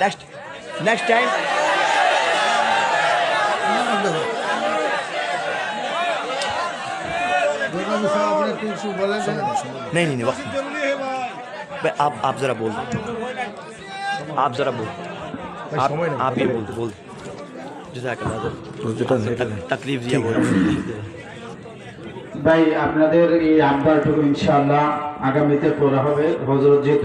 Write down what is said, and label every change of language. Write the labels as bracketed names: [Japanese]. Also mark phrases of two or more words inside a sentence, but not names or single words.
[English] next time [Urdu] نہیں وقت. آپ ذرا بول دیں، آپ ذرا بول، آپ یہ بول [Arabic] جزاک اللہ. [Urdu] تکلیف دیا [Bangla] ভাই আপনাদের এই আবদারটুকু ইনশাআল্লাহ আগামীতে করা হবে। হযরত যেহেতু